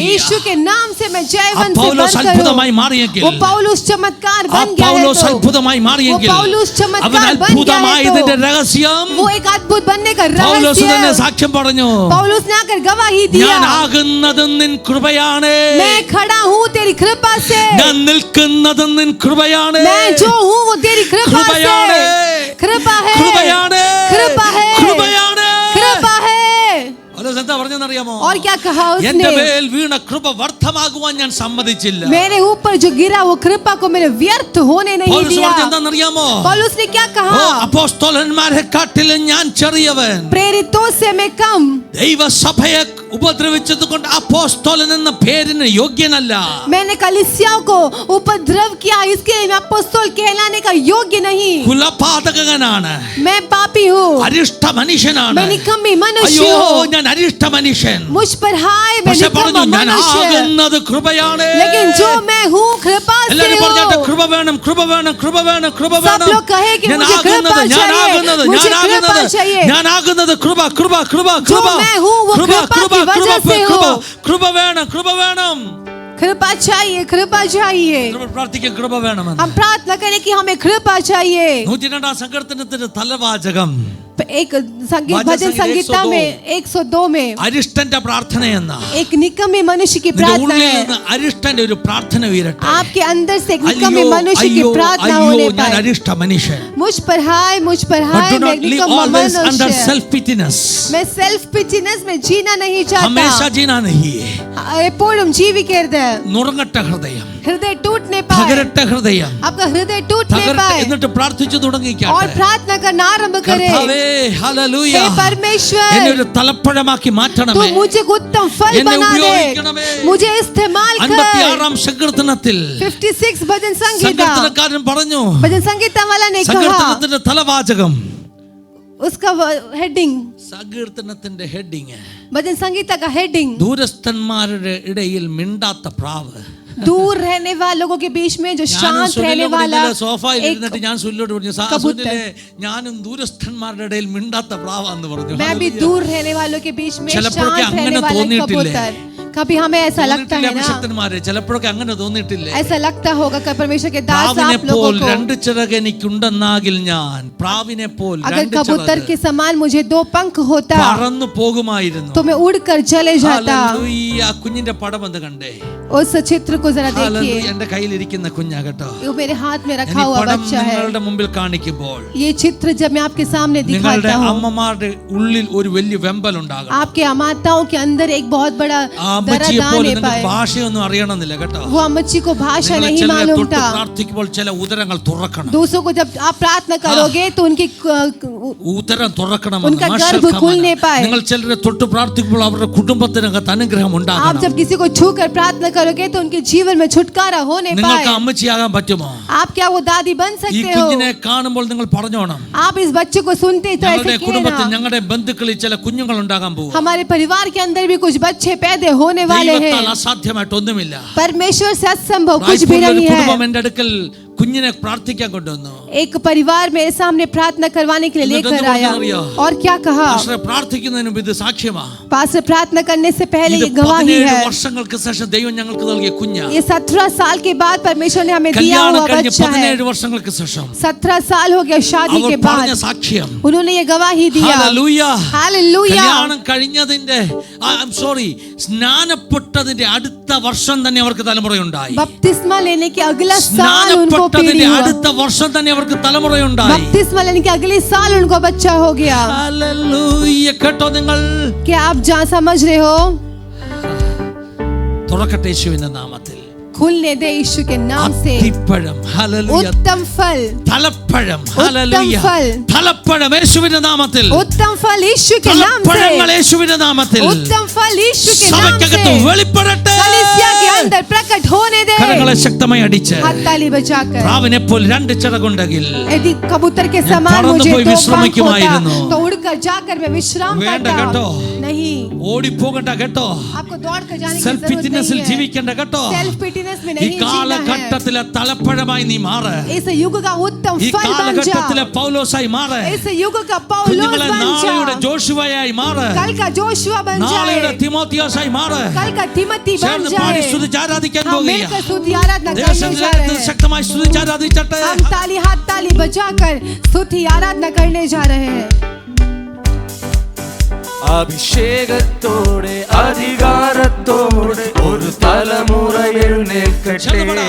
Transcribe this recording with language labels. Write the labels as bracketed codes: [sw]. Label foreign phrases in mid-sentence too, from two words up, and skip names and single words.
[hi] यीशु के नाम से मैं जयवंत से [ml] പൗലോസ് [hi] बढ़कर [ml] അത്ഭുതമായി [hi] हूँ। [ml] മാറിയെങ്കിൽ, [hi] वो पौलुस चमत्कार [ml] ആ [hi] बन गया है [ml] പൗലോസ് [hi] तो [ml] അത്ഭുതമായി മാറിയെങ്കിൽ, [hi] वो पौलुस [ml] അവൻ [hi] चमत्कार बन गया [ml] അത്ഭുതമായതിന്റെ [hi] है तो [ml] രഹസ്യം [hi] वो एक अद्भुत बनने का [ml] പൗലോസ് തന്നെ [hi] रहस्य। [ml] സാക്ഷ്യം പറഞ്ഞു. [hi] पौलुस ने आकर गवाही दिया, [ml] ഞാൻ ആകുന്നതും നിൻ കൃപയാണ്, [hi] मैं खड़ा हूँ तेरी कृपा से, [ml] ഞാൻ നിൽക്കുന്നതും നിൻ കൃപയാണ്, [hi] मैं जो हूँ वो तेरी कृपा [ml] കൃപയാണ്, [hi] से। कृपा है, [ml] കൃപയാണ്, [hi] कृपा है, [ml] കൃപയാണ്. [hi] कृपा है। [ml] പൗലോസ് എന്താ പറഞ്ഞെന്നറിയാമോ? [hi] और क्या कहा [ml] എന്റെ [hi] उसने? [ml] മേൽ വീണ കൃപ വ്യർത്ഥമാകുവാൻ ഞാൻ സമ്മതിച്ചില്ല. [hi] मेरे ऊपर जो गिरा वो कृपा को मैंने व्यर्थ होने नहीं [ml] പൗലോസ് [hi] दिया। [ml] പറഞ്ഞെന്താണെന്നറിയാമോ? [hi] पौलुस ने क्या [ml] ഓ, [hi] कहा? [ml] അപ്പോസ്തലന്മാരെ കാട്ടിലും ഞാൻ ചെറിയവൻ. [hi] प्रेरितों से मैं कम, [ml] ദൈവസഭയെ ഉപദ്രവിച്ചത് കൊണ്ട് അപ്പോസ്തലൻ എന്ന പേരിന് യോഗ്യനല്ല. [hi] मैंने कलीसियाओं को उपद्रव किया इसके लिए मैं अपोस्तल कहलाने का योग्य नहीं। [ml] കുലപാതകനാണ്, [hi] मैं पापी हूँ, [ml] അരിഷ്ട മനുഷ്യനാണ്. [hi] मैं निकम्मी मनुष्य [ml] അയ്യോ [hi] हूँ। [ml] ഞാൻ അരിഷ്ട മനുഷ്യൻ. [hi] मुझ पर हाय मैं [ml] പക്ഷെ പറഞ്ഞു [hi] निकम्मा [ml] ഞാൻ [hi] मनुष्य, [ml] ആകുന്നത് കൃപയാണ്. [hi] लेकिन जो मैं हूँ कृपा से [ml] എല്ലാവരും പറഞ്ഞാട്ടെ, [hi] हूँ। [ml] കൃപ വേണം, കൃപ വേണം, കൃപ വേണം, കൃപ [hi] सब [ml] വേണം. [hi] लोग कहे कि [ml] ഞാൻ [hi] मुझे [ml] ആകുന്നത്, [hi] कृपा [ml] ഞാൻ [hi] चाहिए, [ml] ആകുന്നത്, [hi] मुझे [ml] ഞാൻ [hi] कृपा [ml] ആകുന്നത്, [hi] चाहिए। [ml] ഞാൻ ആകുന്നത് കൃപ, കൃപ, കൃപ, കൃപ, [hi] मैं हूँ वो [ml] കൃപ, [hi] कृपा [ml] കൃപ, [hi] की वजह [ml] കൃപ, [hi] से [ml] കൃപ, [hi] हूँ। [ml] കൃപ വേണം, കൃപ വേണം. [hi] कृपा चाहिए, कृपा चाहिए। [ml] നമ്മൾ പ്രാർത്ഥിക്കും കൃപ വേണമെന്ന്. [hi] हम प्रार्थना करें कि हमें कृपा चाहिए। [ml] 102 സങ്കീർത്തനത്തിന്റെ തലവാചകം [hi] एक संगीत भजन भजन संगीत संगीता 102 में 102 में [ml] അരിഷ്ടന്റെ പ്രാർത്ഥനയെന്ന [hi] एक निकम्मे मनुष्य की [ml] നിന്റെ [hi] प्रार्थना [ml] ഉള്ളിൽ [hi] है। [ml] നിന്ന് അരിഷ്ടന്റെ ഒരു പ്രാർത്ഥന ഉയരട്ടെ. [hi] आपके अंदर से एक [ml] അയ്യോ [hi] निकम्मे मनुष्य की [ml] അയ്യോ [hi] प्रार्थना [ml] അയ്യോ [hi] होने [ml] ഞാൻ [hi] पाए। [ml] അരിഷ്ട മനുഷ്യൻ. [hi] मुझ पर हाय, मुझ पर [en] But [hi] हाय, [en] do [hi] मैं [en] not live [hi] निकम्मा [en] always under [hi] मनुष्य। [en] self pitiness. [hi] मैं [en] self pitiness [hi] में जीना नहीं ഹമേശ चाहता। जीना नहीं. [ml] എപ്പോഴും ജീവിക്കരുത്। നുറുങ്ങട്ട ഹൃദയം, [hi] हृदय टूटने पाए, [ml] തകരട്ട ഹൃദയം, [hi] आपका हृदय टूटने [ml] തകരട്ടെ. [hi] पाए [ml] എന്നിട്ട് പ്രാർത്ഥിച്ചു [hi] और [ml] തുടങ്ങിക്കാട്ടെ. [hi] प्रार्थना करना आरंभ करे। [ml] കർത്താവേ, ഹല്ലേലൂയ, [hi] हे परमेश्वर, [ml] എന്നെ ഒരു തലപ്പഴമാക്കി [hi] तू [ml] മാറ്റണമേ. [hi] मुझे उत्तम फल [ml] എന്നെ [hi] बना दे, [ml] ഉപയോഗിക്കണമേ. [hi] मुझे इस्तेमाल कर। [ml] 56 സങ്കീർത്തനത്തിൽ [hi] 56 भजन संगीता, [ml] സങ്കീർത്തനക്കാരൻ പറഞ്ഞു, [hi] भजन संगीता वाला ने कहा, [ml] സങ്കീർത്തനത്തിന്റെ തലവാചകം, [hi] उसका हेडिंग, [ml] സങ്കീർത്തനത്തിന്റെ ഹെഡിങ്, [hi] भजन संगीता का हेडिंग, [ml] ദൂരസ്ഥന്മാരുടെ ഇടയിൽ മിണ്ടാത്ത പ്രാവ്. [hi] दूर रहने वालों के बीच में जो शांत रहने वाला [ml] സോഫയിൽ [hi] एक [ml] ഇരുന്നിട്ട് ഞാൻ സുല്ലോട് പറഞ്ഞു, [hi] कबूतर। [ml] സുനിലെ, ഞാനും ദൂരസ്ഥന്മാരുടെ ഇടയിൽ മിണ്ടാത്ത പ്രാവാന്ന് പറഞ്ഞു. [hi] मैं भी दूर रहने वालों के बीच में [ml] ചിലപ്പോഴൊക്കെ [hi] शांत [ml] അങ്ങനെ [hi] रहने वाला [ml] തോന്നിയിട്ടില്ലേ? [hi] कबूतर। कभी हमें ऐसा लगता [ml] തോന്നിയിട്ടില്ലേ [hi] है ना, [ml] അഭിഷക്തന്മാരെ? ചിലപ്പോഴൊക്കെ അങ്ങനെ തോന്നിയിട്ടില്ലേ? [hi] ऐसा लगता होगा कि परमेश्वर के दास [ml] പ്രാവിനെ [hi] आप लोगों [ml] പോൽ [hi] को, [ml] രണ്ട് ചിറക് എനിക്കുണ്ടെന്നാകിൽ ഞാൻ, പ്രാവിനെ പോൽ [hi] अगर [ml] രണ്ട് [hi] कबूतर [ml] ചിറക് [hi] के समान मुझे 2 पंख होता [ml] പറന്നു പോകുമായിരുന്നു. [hi] तो मैं उड़कर चले जाता। [ml] ഹല്ലേലൂയ. ആ കുഞ്ഞിന്റെ പടം ഒന്ന് കണ്ടേ? [hi] उस चित्र को जरा [ml] ഹല്ലേലൂയ. [hi] देखिए, [ml] എന്റെ കയ്യിലിരിക്കുന്ന കുഞ്ഞാ കേട്ടോ. [hi] वो मेरे हाथ में [ml] ഞാൻ [hi] रखा [ml] ഈ [hi] हुआ [ml] പടം [hi] बच्चा है। [ml] നിങ്ങളുടെ മുമ്പിൽ കാണിക്കുമ്പോൾ [hi] ये चित्र जब मैं आपके सामने [ml] നിങ്ങളുടെ [hi] दिखाता हूँ, [ml] അമ്മമാരുടെ ഉള്ളിൽ ഒരു വലിയ വെമ്പൽ ഉണ്ടാകും. [hi] आपके माताओं के अंदर एक बहुत बड़ा [ml] ആ അമ്മച്ചിയെ [hi] दर्द [ml] പോലെ [hi] आने [ml] നിങ്ങൾക്ക് [hi] पाए। [ml] ഭാഷയൊന്നും അറിയണമെന്നില്ല കേട്ടോ. [hi] वो अम्मची को भाषा [ml] നിങ്ങൾ [hi] नहीं [ml] ചിലരെ [hi] मालूम [ml] തൊട്ട് [hi] था। [ml] പ്രാർത്ഥിക്കുമ്പോൾ ചില ഉദരങ്ങൾ തുറക്കണം. [hi] दूसरों को जब आप प्रार्थना करोगे तो उनकी [ml] ഉദരം തുറക്കണം. [hi] उनका गर्भ खुलने पाए। [ml] നിങ്ങൾ ചിലരെ തൊട്ട് പ്രാർത്ഥിക്കുമ്പോൾ അവരുടെ കുടുംബത്തിനകത്ത് അനുഗ്രഹം [hi] आप [ml] ഉണ്ടാകണം. [hi] जब किसी को छू कर प्रार्थना करोगे तो उनके जीवन में छुटकारा होने [ml] നിങ്ങൾക്ക് [hi] पाए। [ml] അമ്മച്ചിയാകാൻ പറ്റുമോ? [hi] आप क्या वो दादी बन [ml] ഈ [hi] सकते [ml] കുഞ്ഞിനെ [hi] हो? [ml] കാണുമ്പോൾ നിങ്ങൾ പറഞ്ഞോണം, [hi] आप इस बच्चे को सुनते तो [ml] ഞങ്ങളുടെ [hi] ऐसे [ml] കുടുംബത്തിൽ [hi] कहना, [ml] ഞങ്ങളുടെ ബന്ധുക്കളിൽ ചില കുഞ്ഞുങ്ങൾ ഉണ്ടാകാൻ പോകും. [hi] हमारे परिवार के अंदर भी कुछ बच्चे पैदा होने वाले [ml] ദൈവത്താൽ [hi] हैं। [ml] അസാധ്യമായിട്ട് ഒന്നുമില്ല. [hi] परमेश्वर से असंभव कुछ भी [ml] റായ്പൂരിൽ ഒരു [hi] नहीं [ml] കുടുംബം [hi] है। [ml] എന്റെ അടുക്കൽ കുഞ്ഞിനെ പ്രാർത്ഥിക്കാൻ കൊണ്ടുവന്നു. [hi] एक परिवार मेरे सामने प्रार्थना करवाने के लिए लेकर आया और क्या कहा, [ml] പാസ്റ്റർ പ്രാർത്ഥിക്കുന്നതിന് മുമ്പ് ഇത് സാക്ഷ്യമാ. [hi] पास्टर प्रार्थना करने से पहले ये गवाही [ml] 17 [hi] है. [ml] വർഷങ്ങൾക്ക് ശേഷം ദൈവം ഞങ്ങൾക്ക് നൽകിയ കുഞ്ഞാ. [hi] ये 17 साल के बाद परमेश्वर ने हमें दिया हुआ बच्चा है. [ml] 17 വർഷങ്ങൾക്ക് ശേഷം [hi] 17 साल हो गया शादी के बाद. [ml] സാക്ഷ്യം, [hi] उन्होंने ये गवाही दिया. हालेलुया, हालेलुया. [ml] കല്യാണം കഴിഞ്ഞതിന്റെ സ്നാനപ്പെട്ടതിന്റെ അടുത്ത വർഷം തന്നെ അവർക്ക് തലമുറയുണ്ടായി. [hi] बपतिस्मा लेने के अगला साल उनको पीढ़ी हुआ. [ml] അടുത്ത വർഷം തന്നെ അവർക്ക് തലമുറയുണ്ടായി. [hi] बपतिस्मा लेने के अगले साल उनको बच्चा हो गया. हालेलुया. [ml] കേട്ടോ നിങ്ങൾ? [hi] क्या आप समझ रहे हो? [ml] തുറക്കട്ടെ യേശുവിന്റെ നാമത്തിൽ. [hi] खुलने दे यीशु के नाम से. [ml] അത്തിപ്പഴം, हालेलुया. [hi] उत्तम फल, [ml] തലപ്പഴം, हालेलुया. [hi] फल, [ml] തലപ്പഴം യേശുവിന്റെ നാമത്തിൽ. [hi] उत्तम फल यीशु के नाम से. [ml] തലപ്പഴങ്ങൾ യേശുവിന്റെ നാമത്തിൽ. [hi] उत्तम फल यीशु के नाम से. [ml] സഭയ്ക്കകത്ത് വെളിപ്പെടട്ടെ. [hi] कलीसिया के अंदर प्रकट होने दे. [ml] കരങ്ങളെ ശക്തമായി അടിച്ച് [hi] ताली बजाकर. [ml] പ്രാവിനെ പോലെ രണ്ട് ചിറകുണ്ടെങ്കിൽ [hi] यदि कबूतर के समान मुझे दो पंख होता तो उड़कर जाकर मैं विश्राम करता. नहीं, [ml] ഓടി പോകണ്ട കേട്ടോ. [hi] आपको दौड़कर जाने की [ml] സെൽഫ് [hi] जरूरत [ml] ഫിറ്റ്നസിൽ [hi] नहीं है. [ml] ജീവിക്കണ്ട കേട്ടോ. [en] self fitness [hi] में [ml] ഈ [hi] नहीं जीना है. [ml] കാലഘട്ടത്തിലെ തലപ്പഴമായി നീ മാറ്. [hi] इस युग का उत्तम [ml] ഈ [hi] फल बन जा. [ml] കാലഘട്ടത്തിലെ പൗലോസായി മാറ്. [hi] इस युग का पौलुस [ml] കുഞ്ഞുങ്ങളെ [hi] बन [ml] നാളെയുടെ [hi] जा. [ml] ജോഷുവയായി മാറ്. [hi] कल का जोशुआ बन [ml] നാളെയുടെ [hi] जाए. [ml] തിമോത്തിയോസായി മാറ്. [hi] कल का तिमोथी बन [ml] ചേർന്ന് പാടി [hi] जाए. [ml] സ്തുതിച്ച് ആരാധിക്കാൻ [hi] हम [ml] പോകുകയാ. [hi] मिलकर स्तुति आराधना करने जा रहे हैं. [ml] ശക്തമായി സ്തുതിച്ച് ആരാധിച്ചട്ടെ. [hi] हम ताली हाथ ताली बजाकर स्तुति आराधना करने जा रहे हैं. [ml] അഭിഷേകത്തോടെ അധികാരത്തോടെ ഒരു തലമുറ എഴുന്നേൽക്കട്ടെ.